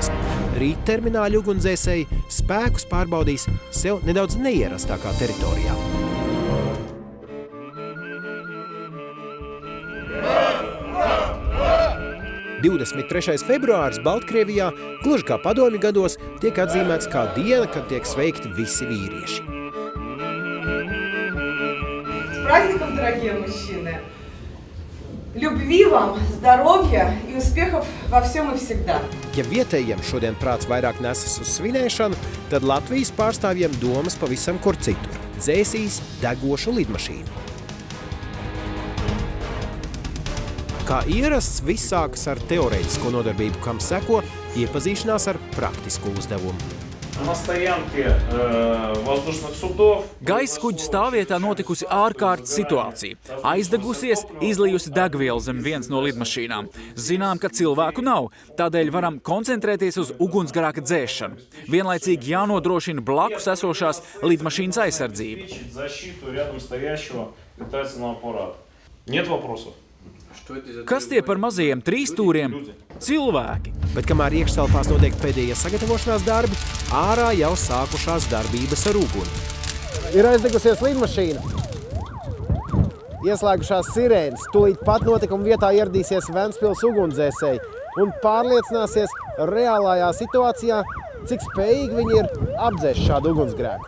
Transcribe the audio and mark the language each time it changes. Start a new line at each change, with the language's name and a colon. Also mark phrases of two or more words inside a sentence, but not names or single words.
Latvian: Rīt termināļu ugunsdzēsēji spēkus pārbaudīs sev nedaudz neierastākā teritorijā. – 23. februāris Baltkrievijā, gluži kā padomju gados, tiek atzīmēts kā diena, kad tiek sveikti visi vīrieši.
Russian: С праздником, дорогие мужчины! Любви вам, здоровья и успехов во всем и всегда.
Latvian: Ja vietējiem šodien prāts vairāk nesas uz svinēšanu, tad Latvijas pārstāvjiem domas pavisam kur citur. Dzēsīs degošu lidmašīnu. Kā ierasts, viss sākas ar teorētisko nodarbību, kam seko iepazīšanās ar praktisku uzdevumu.
Russian: На стоянке воздушных судов.
Latvian: Gaisa kuģa stāvvietā notikusi ārkārtas situācija. Aizdegusies, izlijusi degvielu zem viens no lidmašīnām. Zinām, ka cilvēku nav, tādēļ varam koncentrēties uz ugunsgrēka dzēšanu. Vienlaicīgi jānodrošina blakus esošās lidmašīnas aizsardzība.
Russian: Защиту рядом стоящего летательного аппарата. Нет вопросов.
Latvian: Kas tie par mazajiem trīsstūriem? Cilvēki. Bet kamēr iekštelpās notiek pēdējie sagatavošanās darbi, ārā jau sākušās darbības ar uguni. Ir aizdegusies lidmašīna. Ieslēgušās sirēnas. Tūlīt pat notikuma vietā ieradīsies Ventspils ugunsdzēsēji un pārliecināsies reālajā situācijā, cik spējīgi viņi ir apdzēst šādu ugunsgrēku.